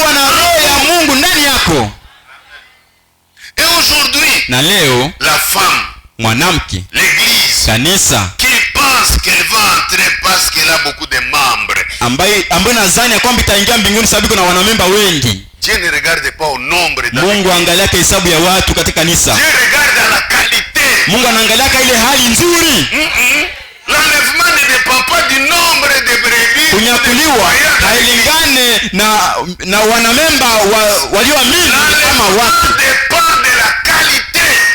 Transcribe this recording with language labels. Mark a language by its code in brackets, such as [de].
[sw] kuwa na roho ya Mungu ndani yako. [fr] Et aujourd'hui, [sw] Na leo [fr] la femme, [sw] mwanamke, [fr] l'église, [sw] kanisa [fr] qui pense qu'elle va entrer parce qu'elle a beaucoup de membres, [sw] ambaye nadhani ya kwamba itaingia mbinguni sababu iko na wanamemba wengi. [fr] Dieu ne regarde pas au nombre de [sw] Mungu angalia hesabu ya watu katika kanisa. [fr] Dieu regarde à la qualité. [sw] Mungu anaangalia ile hali nzuri. [fr] L'enlèvement ne dépend pas du nombre de brebis. [sw] Kunyakuliwa hailingane na wanamemba walioamini kama watu. [fr] L'enlèvement dépend de la qualité.